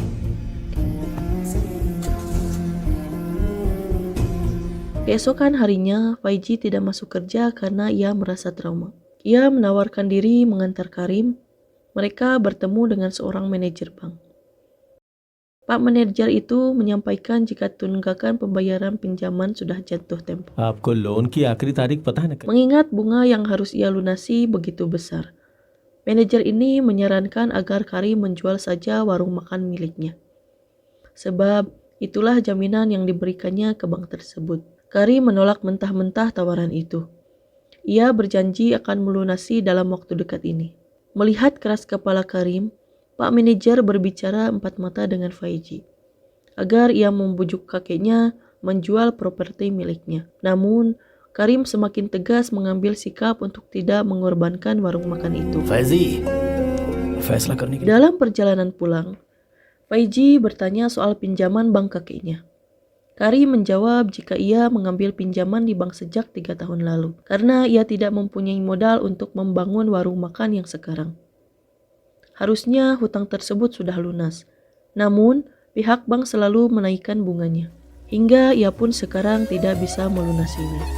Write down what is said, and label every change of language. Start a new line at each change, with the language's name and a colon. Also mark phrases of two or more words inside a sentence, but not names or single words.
Indonesian: Keesokan harinya, Faizi tidak masuk kerja karena ia merasa trauma. Ia menawarkan diri mengantar Karim. Mereka bertemu dengan seorang manajer bank. Pak manajer itu menyampaikan jika tunggakan pembayaran pinjaman sudah jatuh tempo.
Hindi: आपको लोन की आखिरी तारीख पता है ना?
Indonesian: Mengingat bunga yang harus ia lunasi begitu besar, manajer ini menyarankan agar Karim menjual saja warung makan miliknya. Sebab itulah jaminan yang diberikannya ke bank tersebut. Karim menolak mentah-mentah tawaran itu. Ia berjanji akan melunasi dalam waktu dekat ini. Melihat keras kepala Karim, Pak manajer berbicara empat mata dengan Faizi agar ia membujuk kakeknya menjual properti miliknya. Namun, Karim semakin tegas mengambil sikap untuk tidak mengorbankan warung makan itu.
Hindi: फैजी, फैसला करने के लिए
Indonesian: Dalam perjalanan pulang, Faizi bertanya soal pinjaman bank kakeknya. Karim menjawab jika ia mengambil pinjaman di bank sejak 3 tahun lalu, karena ia tidak mempunyai modal untuk membangun warung makan yang sekarang. Harusnya hutang tersebut sudah lunas, namun pihak bank selalu menaikkan bunganya, hingga ia pun sekarang tidak bisa melunasinya.